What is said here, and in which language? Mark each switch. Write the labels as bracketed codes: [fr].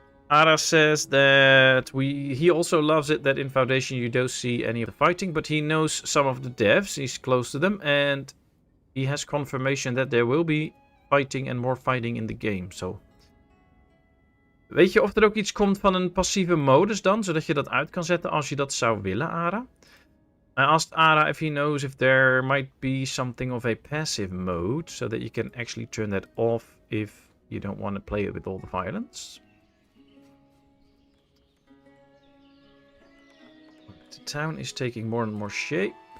[en] Ara says that he also loves it that in Foundation you don't see any of the fighting, but he knows some of the devs, he's close to them, and he has confirmation that there will be fighting and more fighting in the game, so... [nl] Weet je of er ook iets komt van een passieve modus dan, zodat je dat uit kan zetten als je dat zou willen, Ara? [en] I asked Ara if he knows if there might be something of a passive mode, so that you can actually turn that off if you don't want to play it with all the violence. The town is taking more and more shape.